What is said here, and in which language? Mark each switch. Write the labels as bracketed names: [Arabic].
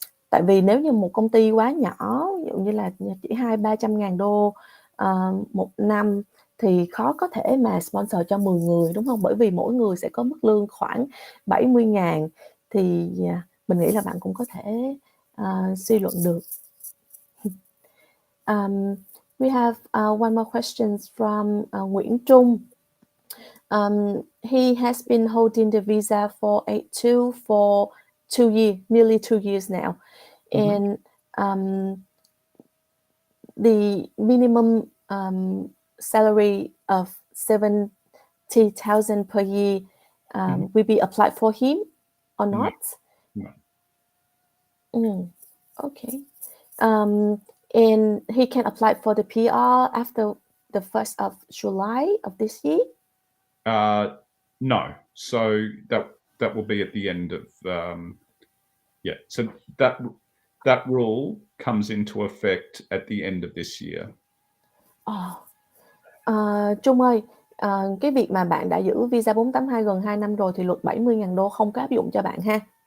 [Vietnamese] Tại vì nếu như một công ty quá nhỏ, ví dụ như là chỉ 200-300 ngàn đô một năm thì khó có thể mà sponsor cho 10 người, đúng không? Bởi vì mỗi người sẽ có mức lương khoảng 70 ngàn thì mình nghĩ là bạn cũng có thể suy luận được. [English] We have one more question from Nguyễn Trung. He has been holding the visa 482 for 2 years, nearly 2 years now. And the minimum salary of 70,000 per year will be applied for him or not? No. Okay. And he can apply for the PR after the 1st of July of this year? No. So that will be at the end of So that rule comes into effect at the end of this year. [Vietnamese] Trung ơi, cái việc mà bạn đã giữ visa 482 gần 2 năm rồi thì luật 70.000 đô không có áp dụng cho bạn ha.